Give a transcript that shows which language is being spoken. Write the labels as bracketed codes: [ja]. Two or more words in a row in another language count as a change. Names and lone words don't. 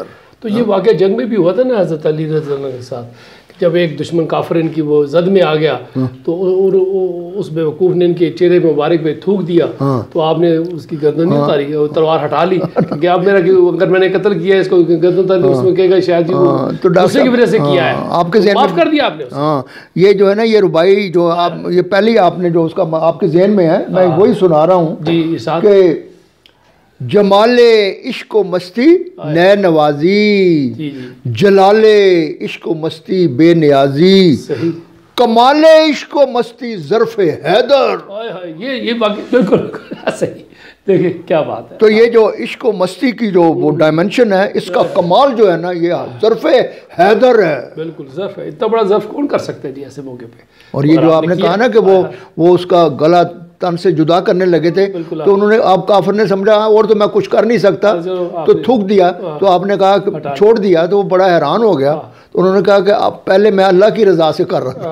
[ur] تو یہ واقعہ جنگ میں بھی ہوا تھا نا حضرت علی [ar] رضی اللہ عنہ [ur] کے ساتھ، جب ایک دشمن کافر ان کی وہ زد میں آ گیا تو اس بیوقوف نے ان کے چہرے مبارک پہ تھوک دیا، تو آپ نے اس کی گردن نہیں اتاری، تلوار ہٹا لی کہ اب میرا اگر میں نے قتل کیا ہے اس کو گردن اتار دی، اس میں کہے گا شاید جی وہ غصے کی وجہ سے کیا ہے، آپ کے ذہن معاف کر دیا آپ نے۔ ہاں یہ جو ہے نا یہ ربائی جو آپ یہ پہلی آپ نے جو اس کا آپ کے ذہن میں ہے میں وہی سنا رہا ہوں جی ارشاد، کہ جمال عشق و مستی نئے نوازی، جی جی، جلال عشق و مستی بے نیازی، صحیح، کمال عشق و مستی ظرف حیدر۔ ہائے ہائے، یہ واقعہ بالکل صحیح، دیکھیں کیا بات ہے۔ تو یہ جو عشق و مستی کی جو وہ ڈائمنشن ہے اس کا کمال جو ہے نا یہ ظرف حیدر ہے۔ بالکل ظرف ہے، اتنا بڑا ظرف کون کر سکتے ہیں جی ایسے موقع پہ۔ اور یہ جو آپ نے کہا نا کہ وہ اس کا گلا تن سے جدا کرنے لگے تھے تو انہوں نے آپ کافر نے سمجھا اور تو میں کچھ کر نہیں سکتا تو تھوک دیا، تو آپ نے کہا کہ چھوڑ دیا، تو وہ بڑا حیران ہو گیا، تو انہوں نے کہا کہ اب پہلے میں اللہ کی رضا سے کر رہا تھا،